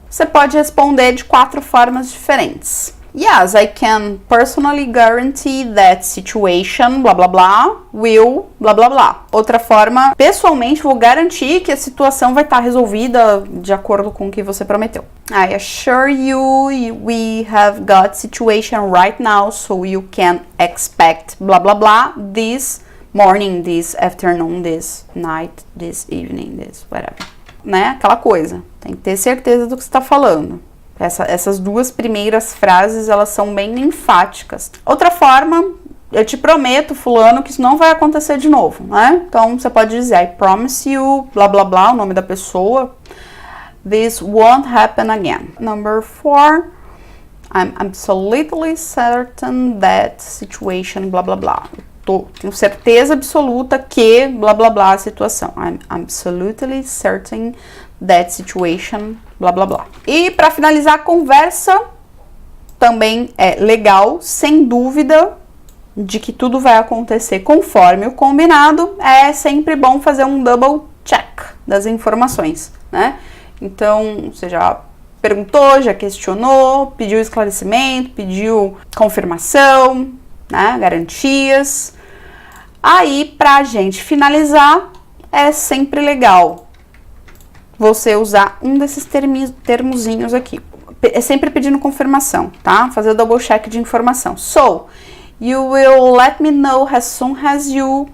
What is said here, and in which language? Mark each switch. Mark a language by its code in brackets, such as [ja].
[pt] Você pode responder de 4 formas diferentes. [en] Yes, I can personally guarantee that situation, blá blá blá, will, blá blá blá. [pt] Outra forma, pessoalmente vou garantir que a situação vai estar resolvida de acordo com o que você prometeu. [en] I assure you we have got situation right now, so you can expect blá blá blá this morning, this afternoon, this night, this evening, this whatever. [pt] Né? Aquela coisa. Tem que ter certeza do que você está falando. Essas 2 primeiras frases, elas são bem enfáticas. Outra forma, eu te prometo, fulano, que isso não vai acontecer de novo, né? Então, você pode dizer, [en] I promise you, [pt] blá, blá, blá, o nome da pessoa. [en] This won't happen again. Number 4, I'm absolutely certain that situation, blá, blá, blá. [pt] Tenho certeza absoluta que, blá, blá, blá, a situação. [en] I'm absolutely certain that situation, blá, blá, blá. [pt] E para finalizar a conversa, também é legal, sem dúvida, de que tudo vai acontecer conforme o combinado, é sempre bom fazer um double check das informações, né? Então, você já perguntou, já questionou, pediu esclarecimento, pediu confirmação, né? Garantias. Aí, pra gente finalizar, é sempre legal você usar um desses termozinhos aqui. É sempre pedindo confirmação, tá? Fazer o double check de informação. [en] So, you will let me know as soon as you...